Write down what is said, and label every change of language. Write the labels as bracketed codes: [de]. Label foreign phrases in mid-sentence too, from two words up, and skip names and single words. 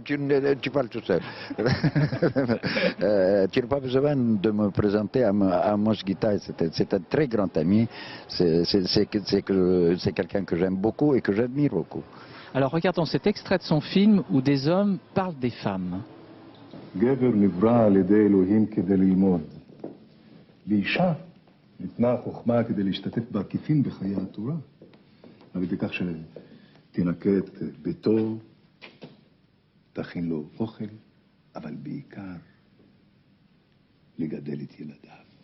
[fr] Tu parles tout seul. Tu n'as pas besoin de me présenter à Amos Gitaï. C'est un très grand ami. C'est quelqu'un que j'aime beaucoup et que j'admire beaucoup. Alors regardons cet extrait de son film où des hommes parlent des femmes. [he] גבר נברא על ידי אלוהים כדי ללמוד. לאישה ניתנה החוכמה כדי להשתתף בעקיפין בחיי התורה. על ידי כך שתנקה את ביתו, תכין לו אוכל, אבל בעיקר לגדל את ילדיו.